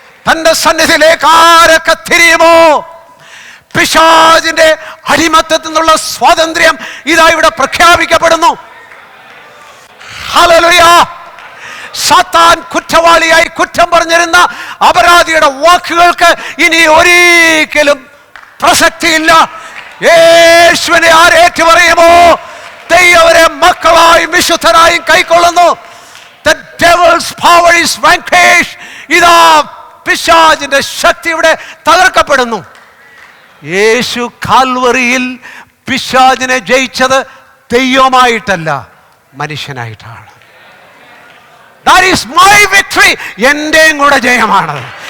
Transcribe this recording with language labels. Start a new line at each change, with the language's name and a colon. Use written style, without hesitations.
Malayalam: തന്റെ സന്നിധിയിലേക്ക് ആരൊക്കെ തിരിയുമോ, പിശാചിന്റെ അടിമത്തത്തിൽ നിന്നുള്ള സ്വാതന്ത്ര്യം ഇതാ ഇവിടെ പ്രഖ്യാപിക്കപ്പെടുന്നു. ഹല്ലേലൂയ. സാത്താൻ കുറ്റവാളിയായി കുറ്റം പറഞ്ഞിരുന്ന അപരാധിയുടെ വാക്കുകൾക്ക് ഇനി ഒരിക്കലും പ്രസക്തിയില്ല. യേശുവിനെ ആരേറ്റു പറയുമോ, ദൈവരെ മക്കളായും വിശുദ്ധരായും കൈക്കൊള്ളുന്നു.
English: The devil's power is vanquished.
Malayalam: ഇതാ പിശാചിന്റെ ശക്തി ഇവിടെ തകർക്കപ്പെടുന്നു. യേശു കാൽവറിയിൽ പിശാചിനെ ജയിച്ചത് ദൈവമായിട്ടല്ല, മനുഷ്യനായിട്ടാണ്.
English: That is my victory.
Malayalam: എന്റെയും കൂടെ ജയമാണ്.